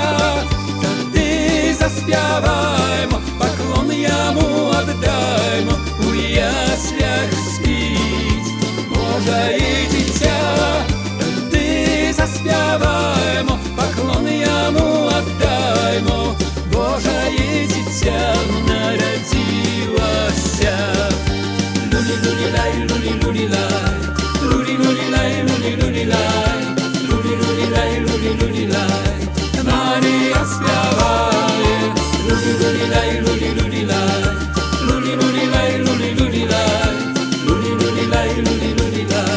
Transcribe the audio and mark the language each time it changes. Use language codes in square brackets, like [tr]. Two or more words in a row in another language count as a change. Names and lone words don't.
[uk] Тоді заспіваємо, поклон йому віддаймо, у яслях спить Божає дитя. Тоді заспіваємо, поклон йому віддаймо, Божає дитя народилася. Luli luli lay, luli luli lay, luli luli lay, luli luli lay, luli luli lay, luli luli lay. [pl] Maria śpiewaje. Luli luli lay, luli luli lay, luli luli lay, luli luli lay, luli luli lay, luli luli lay.